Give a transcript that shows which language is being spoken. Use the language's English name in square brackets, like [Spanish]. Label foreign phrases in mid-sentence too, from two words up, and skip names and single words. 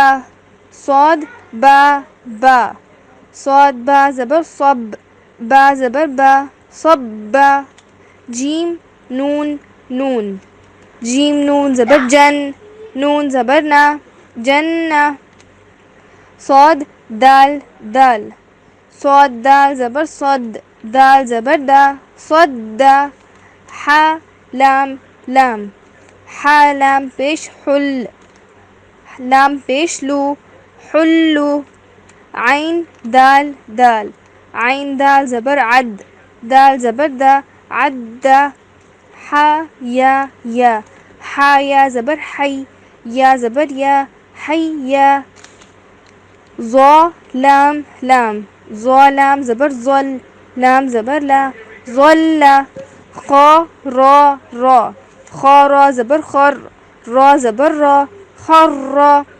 [Urdu] صاد با با، صاد با زبر صب، با زبر با، صبّا. جیم نون نون، جیم نون زبر جن، نون زبر نا، جنّا. صاد دال دال، صاد دال زبر صد، دال زبر دا، صدّا. حا لام لام، حا لام پیش حل، لام پیش لو، حلّو. عین دال دال، عین دال زبر عد، دال زبر دا، عدّا. حا یا، حا یا زبر حی، یا زبر یا, حیّا. ظو لام لام، ظو لام زبر ظل، لام زبر لا، ظلّا. خ رو رو، خ رو زبر خر، رو زبر رو، خرّا.